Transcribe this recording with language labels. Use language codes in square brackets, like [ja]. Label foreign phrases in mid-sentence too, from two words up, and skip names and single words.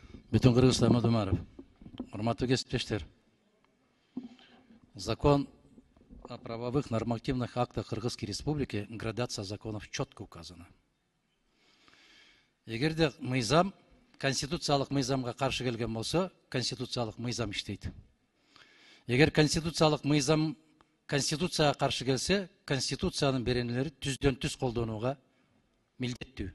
[ky] Бүтін Кыргызстан Мадумаров. Урматтуу кесиптештер. [ru] Закон о правовых нормативных актах Кыргызской Республики, градация законов четко указана. [ky] Эгерде мыйзам, конституциялык мыйзамга каршы келген болсо, конституциялык мыйзам иштейт. Эгер конституциялык мыйзам конституцияга каршы келсе, конституциянын беренелери түздөн түз колдонууга милдеттүү.